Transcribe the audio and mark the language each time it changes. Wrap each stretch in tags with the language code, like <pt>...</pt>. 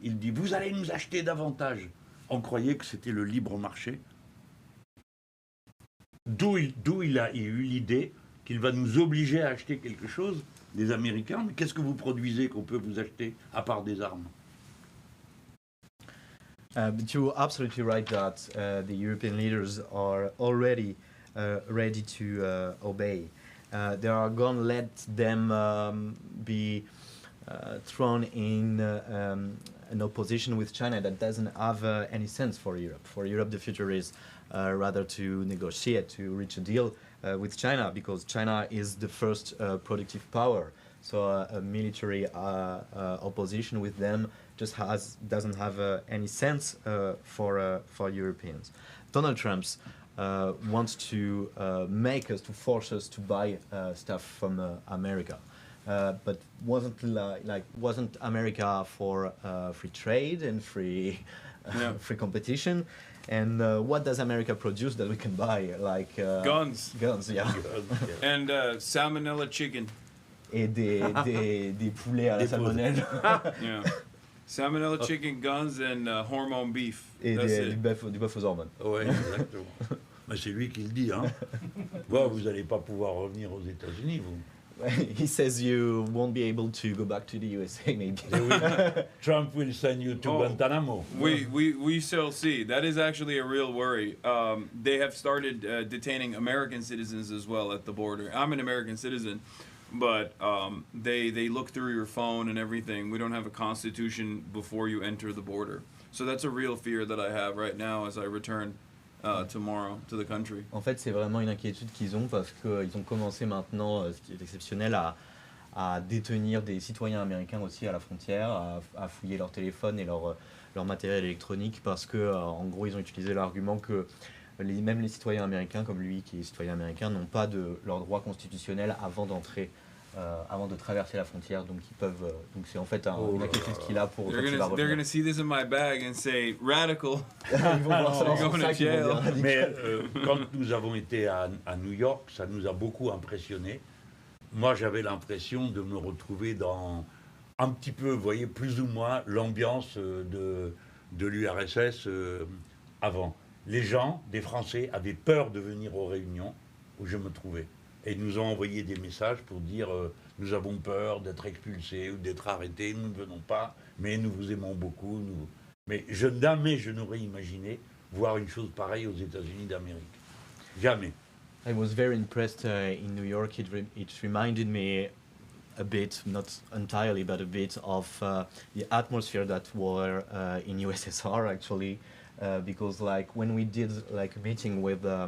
<fr>Il dit, vous allez nous acheter davantage. On croyait que c'était le libre marché. D'où il a eu l'idée qu'il va nous obliger à acheter quelque chose des Américains. Mais qu'est-ce que vous produisez qu'on peut vous acheter à part des armes?</fr> <en>But you're absolutely right that the European leaders are already ready to obey. They are going to let them be thrown in an opposition with China that doesn't have any sense for Europe. For Europe, the future is rather to negotiate, to reach a deal with China, because China is the first productive power. So a military opposition with them just doesn't have any sense for Europeans. Donald Trump wants to make us, to force us to buy stuff from America. But wasn't America for free trade and free competition? And what does America produce that we can buy? Like Guns. Guns, yeah. And salmonella chicken.</en> <fr>Et des poulets à la salmonelle.</fr> <en>Yeah. Salmonella chicken, guns, and hormone beef.</en> <fr>Et</fr> <en>That's</en> <fr>du</fr> <en>it.</en> <fr>bœuf aux hormones. Oui, exactement. Mais c'est lui qui le dit. Hein. Bon, vous n'allez pas pouvoir revenir aux États-Unis, vous.</fr> <en>He says you won't be able to go back to the USA, maybe. Trump will send you to Guantanamo. We shall see. That is actually a real worry. They have started detaining American citizens as well at the border. I'm an American citizen, but they look through your phone and everything. We don't have a constitution before you enter the border. So that's a real fear that I have right now as I return tomorrow to the country.</en> <fr>En fait, c'est vraiment une inquiétude qu'ils ont parce qu'ils ont commencé maintenant, ce qui est exceptionnel, à détenir des citoyens américains aussi à la frontière, à fouiller leur téléphone et leur matériel électronique parce que, en gros, ils ont utilisé l'argument que même les citoyens américains, comme lui qui est citoyen américain, n'ont pas leur droit constitutionnel avant de traverser la frontière, donc ils peuvent. Donc c'est en fait une inquiétude qu'il a pour.</fr> <en>They're gonna see this in my bag and say radical.</en> <fr>Ils vont voir ça dans son</fr> <en>Going to</en> <fr>sac, ils vont</fr> <en>jail.</en> <fr>dire radical. Mais quand nous avons été à New York, ça nous a beaucoup impressionnés. Moi, j'avais l'impression de me retrouver dans un petit peu, vous voyez, plus ou moins l'ambiance de l'URSS avant. Les gens, des Français, avaient peur de venir aux réunions où je me trouvais. Et ils nous ont envoyé des messages pour dire nous avons peur d'être expulsés ou d'être arrêtés, nous ne venons pas, mais nous vous aimons beaucoup. Mais jamais je n'aurais imaginé voir une chose pareille aux États-Unis d'Amérique. Jamais.</fr> <en>I was very impressed in New York. It reminded me a bit, not entirely, but a bit of the atmosphere that were in USSR actually, because like when we did like a meeting with</en>